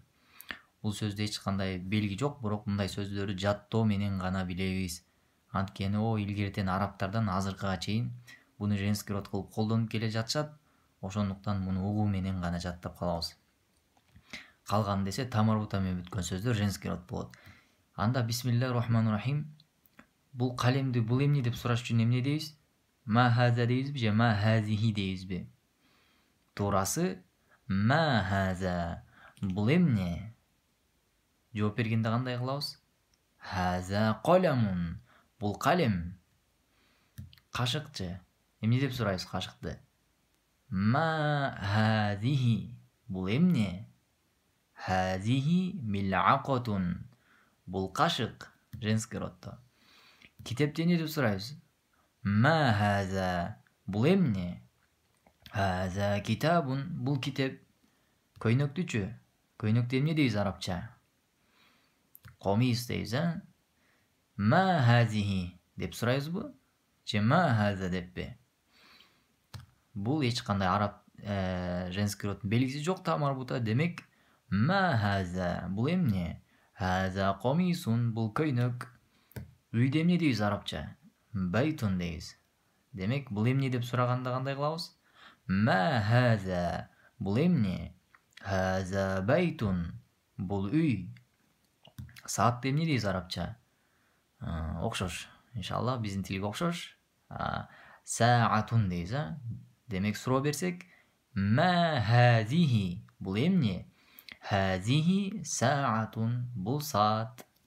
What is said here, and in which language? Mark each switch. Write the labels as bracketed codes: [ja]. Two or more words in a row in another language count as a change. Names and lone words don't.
[ky] Бул сөздө эч кандай белги жок, бирок мындай сөздөрдү жаттоо менен гана билебиз. Анткени илгертен арабтардан азыркыга чейин буну [ru] женский род [ky] кылып колдонуп келе жатышат. Ошондуктан муну угуу менен гана жаттап калабыз. Калган десе та марбута менен бүткөн сөздөр [ru] женский род [ky] болот. [ar] أنا بسم الله الرحمن الرحيم. [ky] Бул калемди бул эмне деп сураш үчүн эмне дейбиз? [ar] ما هذا [ky] дейбизби же [ar] ما هذه [ky] дейбизби? Туурасы [ar] ما هذا. [ky] Бул эмне? Жооп бергенде кандай кылабыз? [ar] هذا قلم. [ky] Бул калем. Кашыкчы. Эмне деп сурайбыз кашыкты? [ar] ما هذه. [ky] Бул эмне? [ar] هذه ملعقة. [ky] Бул кашык. [ru] Женский роддо. [ky] Китепти эмне деп сурайбыз? [ar] ما هذا. [ky] Бул эмне? [ar] هذا كتاب. [ky] Бул китеп. Көйнөктүчү. Көйнөктү эмне дейбиз арабча? Комис дейбиз, [ar] ما هذه [ky] деп сурайбызбы? Же [ar] ما هذا [ky] деппи? Бул эч кандай араб [ru] женский роддун [ky] белгиси жок, та марбута. Демек, [ar] ما هذا. [ky] Бул эмне? [ar] هذا قميص. [ky] Бул көйнөк. Үйдө эмне дейбиз арабча? Байтун дейбиз. Демек, бул эмне деп сураганда кандай кылабыз? [ar] ما هذا. [ky] Бул эмне? [ar] هذا بيت. [ky] Бул үй. Саатты эмне дейбиз арабча? Окшош. Иншаллах биздин тилге окшош. Саатун дейбиз, Демек, суроо берсек, [ar] ما هذه. [ky] Бул эмне? [ar] هذه ساعة. [ky] Бул саат.